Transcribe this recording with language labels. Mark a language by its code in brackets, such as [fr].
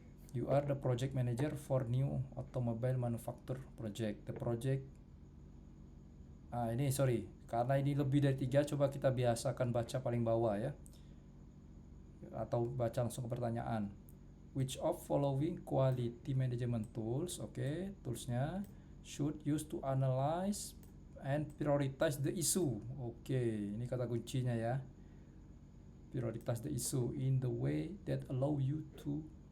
[en] You are the project manager for new automobile manufacture project. The project [id] ini sorry, karena ini lebih dari 3, coba kita biasakan baca paling bawah ya, atau baca langsung ke pertanyaan. [en] Which of following quality management tools, toolsnya should use to analyze and prioritize the issue. [id] Ini kata kuncinya ya, [en] prioritize the issue in the way that allow you to